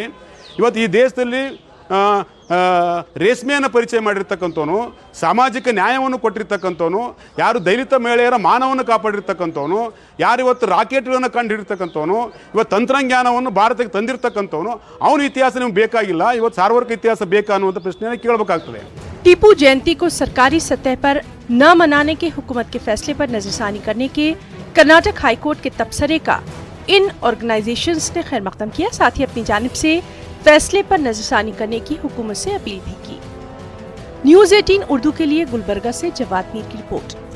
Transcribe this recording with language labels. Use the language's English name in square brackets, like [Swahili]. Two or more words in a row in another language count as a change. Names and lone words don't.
[Kannada] ಇವತ್ತು ಈ ದೇಶದಲ್ಲಿ ರೇಷ್ಮೆಯನ್ನು ಪರಿಚಯ ಮಾಡಿರ್ತಕ್ಕಂಥವನು, ಸಾಮಾಜಿಕ ನ್ಯಾಯವನ್ನು ಕೊಟ್ಟಿರ್ತಕ್ಕಂಥವನು, ಯಾರು ದಲಿತ ಮಹಿಳೆಯರ ಮಾನವನ್ನು ಕಾಪಾಡಿರ್ತಕ್ಕಂಥವನು, ಯಾರು ಇವತ್ತು ರಾಕೆಟ್ಗಳನ್ನು ಕಂಡುಹಿಡಿರ್ತಕ್ಕಂಥವನು, ಇವತ್ತು ತಂತ್ರಜ್ಞಾನವನ್ನು ಭಾರತಕ್ಕೆ ತಂದಿರ್ತಕ್ಕಂಥವನು, ಅವನ ಇತಿಹಾಸ ನಿಮ್ಗೆ ಬೇಕಾಗಿಲ್ಲ. ಇವತ್ತು ಸಾರ್ವರ್ಕ ಇತಿಹಾಸ ಬೇಕಾ ಅನ್ನುವಂಥ ಪ್ರಶ್ನೆಯನ್ನು ಕೇಳಬೇಕಾಗ್ತದೆ. [Urdu] ٹیپو جینتی کو سرکاری سطح پر نہ منانے کے حکومت کے فیصلے پر نظرثانی کرنے کے کرناٹک ہائیکورٹ کے تبصرے کا ان آرگنائزیشنز نے خیر مقدم کیا. ساتھ ہی اپنی جانب سے فیصلے پر نظرثانی کرنے کی حکومت سے اپیل بھی کی. نیوز 18 اردو کے لیے گلبرگہ سے جواد میر کی رپورٹ.